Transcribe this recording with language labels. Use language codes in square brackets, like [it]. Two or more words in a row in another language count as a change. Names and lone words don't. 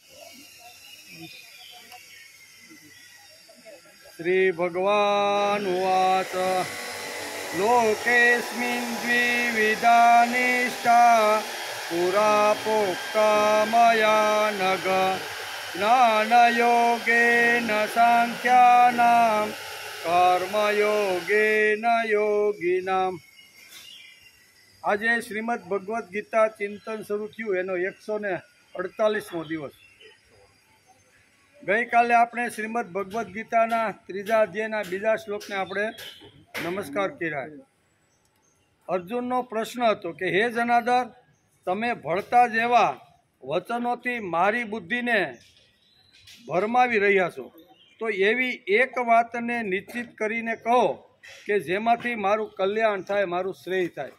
[sa] श्री भगवान उवाच लोकेऽस्मिन् द्विविधा निष्ठा पुरा प्रोक्ता मया नघ ज्ञानयोगेन साङ्ख्यानां कर्मयोगेन योगिनाम्। [gu] આજે શ્રીમદ ભગવદ્ ગીતા ચિંતન શરૂ થયું એનો 148મો દિવસ। ગઈકાલે આપણે શ્રીમદ ભગવદ્ ગીતાના 3જા અધ્યાયના 2જા શ્લોકને આપણે નમસ્કાર કર્યા। અર્જુનનો પ્રશ્ન હતો કે હે જનાર્દન, તમે ભળતા જેવા વચનોથી મારી બુદ્ધિને ભરમાવી રહ્યા છો, તો એવી એક વાતને નિશ્ચિત કરીને કહો કે જેમાંથી મારું કલ્યાણ થાય, મારું શ્રેય થાય।